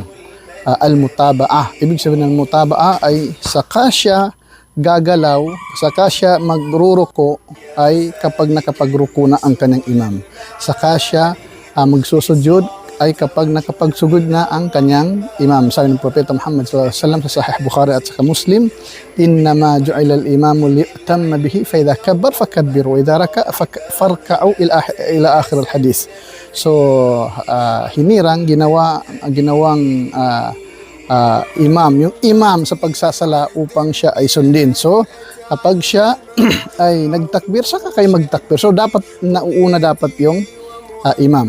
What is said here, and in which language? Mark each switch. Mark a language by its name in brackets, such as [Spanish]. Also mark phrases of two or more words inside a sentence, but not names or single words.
[Filipino] Al-mutaba'ah, ibig sabihin ng mutaba'ah ay saka siya gagalaw, saka siya magruruko ay kapag nakapagruko na ang kanyang imam. Saka siya magsusujud ay kapag nakapagsugod na ang kanyang imam. Sabi ng Propeta Muhammad SAW sa Sahih Bukhari at saka Muslim, [Arabic] إنما جعل الإمام ليؤتم به فإذا كبر فكبروا وإذا ركع فاركعوا إلى آخر الحديث. [Filipino] So hinirang ginawang imam, yung imam sa pagsasala upang siya ay sundin. So kapag siya ay nagtakbir, saka kayo magtakbir. So dapat nauuna dapat yung imam.